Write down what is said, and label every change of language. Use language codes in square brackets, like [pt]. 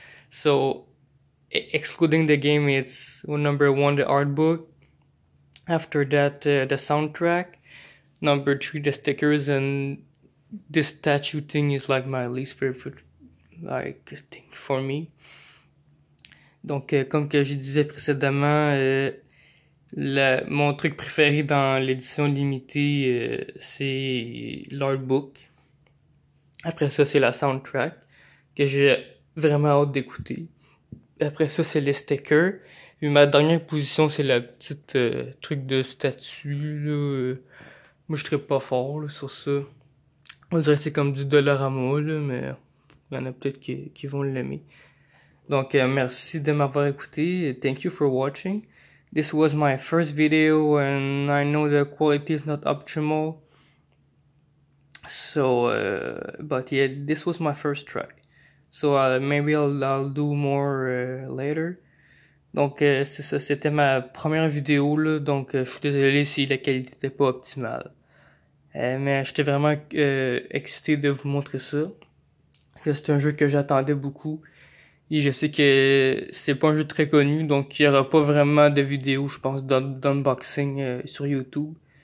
[en] So excluding the game, it's number 1 the art book. After that, the soundtrack. Number 3 the stickers, and this statue thing is like my least favorite thing for me. [fr] Donc, comme que je disais précédemment, mon truc préféré dans l'édition limitée, c'est l'artbook. Après ça, c'est la soundtrack, que j'ai vraiment hâte d'écouter. Après ça, c'est les stickers. Puis ma dernière position, c'est la petite truc de statue, là. Moi, je serais pas fort là, sur ça. On dirait que c'est comme du Dollarama, là, mais il y en a peut-être qui vont l'aimer. Donc, merci de m'avoir écouté. [en] Thank you for watching. This was my first video, and I know the quality is not optimal. So, but yeah, this was my first try. So, maybe I'll do more later. [fr] Donc, c'est ça, c'était ma première vidéo, là. Donc, je suis désolé si la qualité n'était pas optimale. Mais j'étais vraiment excité de vous montrer ça. C'est un jeu que j'attendais beaucoup. Et je sais que c'est pas un jeu très connu, donc il y aura pas vraiment de vidéos, je pense, d'unboxing sur YouTube.